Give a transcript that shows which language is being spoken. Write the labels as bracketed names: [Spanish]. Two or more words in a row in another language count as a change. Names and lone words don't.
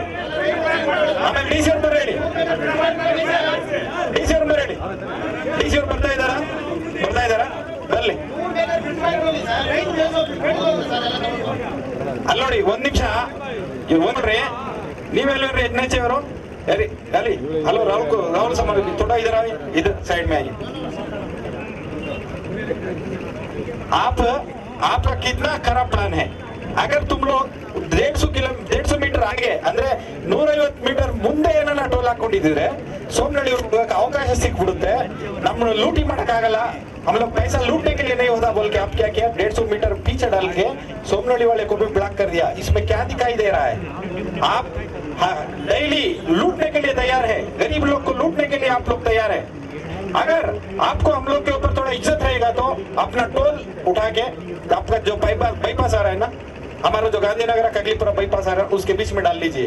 [Kannada] ಆಮೇಲೆ ಡಿ ಸಿ ಅವ್ರು ಬರೇಳಿ, ಡಿ ಸಿ ಅವ್ರು ಬರೇಳಿ. ಡಿ ಸಿ ಅವ್ರು ಬರ್ತಾ ಇದ್ದಾರಾ ಬರ್ಲಿ. ಅಲ್ಲಿ ನೋಡಿ, ಒಂದ್ ನಿಮಿಷ ನೋಡ್ರಿ, ನೀವೆಲ್ಲರಿ NH ಅವರು ಅಲ್ಲಿ. [Hindi] ಹಲೋ राहुल समाज थोड़ा इधर आए, इधर साइड में आइए. आपका कितना खराब प्लान है. अगर तुम लोग 150 मीटर आगे [Kannada] ಅಂದ್ರೆ 150 ಮೀಟರ್ ಮುಂದೆ ಏನನ್ನ ಟೋಲ್ ಹಾಕೊಂಡಿದ್ರೆ ಸೋಮನಹಳ್ಳಿ ಹೋಗಕ್ಕೆ ಅವಕಾಶ ಸಿಕ್ಬಿಡುತ್ತೆ. ನಮ್ಮನ್ನ ಲೂಟಿ ಮಾಡಕ್ಕಾಗಲ್ಲ. [Hindi] हम लोग पैसा लूटने के लिए नहीं होता बोल के आप क्या किया, 150 मीटर पीछे डाल के सोमनहल्ली वाले को भी ब्लॉक कर दिया. इसमें क्या दिखाई दे रहा है? आप डेली लूटने के लिए तैयार है, गरीब लोग को लूटने के लिए आप लोग तैयार है. अगर आपको हम लोग के ऊपर थोड़ा इज्जत रहेगा तो अपना टोल उठा के आपका जो बाईपास आ रहा है ना, हमारा जो गांधीनगर कगलीपुरा बाईपास आ रहा है उसके बीच में डाल लीजिए.